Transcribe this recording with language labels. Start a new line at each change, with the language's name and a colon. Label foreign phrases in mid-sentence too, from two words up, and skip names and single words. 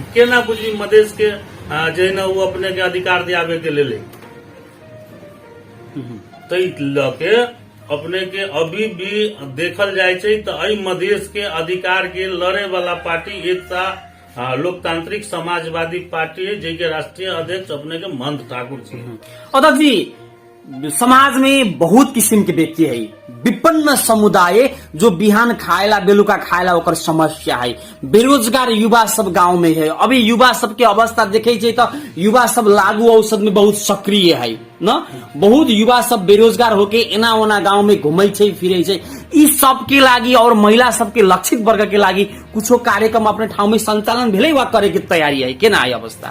Maithili: केना बुझी मधेश के जो है न वो अपने के अधिकार दियावे के ले के अपने के अभी भी देखल जाए तो मधेश के अधिकार के लड़े वाला पार्टी एकता लोकतांत्रिक समाजवादी पार्टी है, जिसके राष्ट्रीय अध्यक्ष अपने के मंद ठाकुर जी। अध्यक्ष जी समाज में बहुत किस्म के व्यक्ति है, विपन्न समुदाय जो बिहान खाएला बेलुका खाएला ओकर समस्या है। बेरोजगार युवा सब गांव में है। अभी युवा सब के अवस्था देखे तो युवा सब
Nepali: लागू औषध
Maithili: में बहुत सक्रिय है। न बहुत युवा सब बेरोजगार होके एना ओना गांव में घूमे छे फिरे छे। ई सब के लागी और महिला सबके लक्षित वर्ग के लागी कुछो कार्यक्रम अपने ठाउँ में संचालन भेले वा करे के तैयारी है केना है अवस्था?